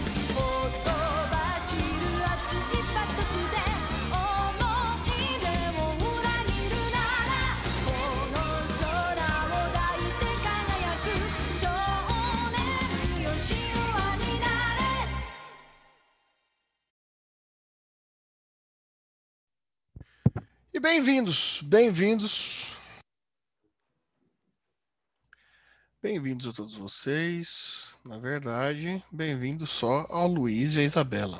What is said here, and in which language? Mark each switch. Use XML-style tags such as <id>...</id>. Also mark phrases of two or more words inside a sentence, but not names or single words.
<ja>ほとばしる熱いパトスで思い出を裏切るならこの空を抱いて輝く少年よ神話になれ。</ja> <pt>E bem-vindos, bem-vindos. Bem-vindos a todos vocês. Na verdade, bem-vindos só ao Luiz e a Isabela.</pt>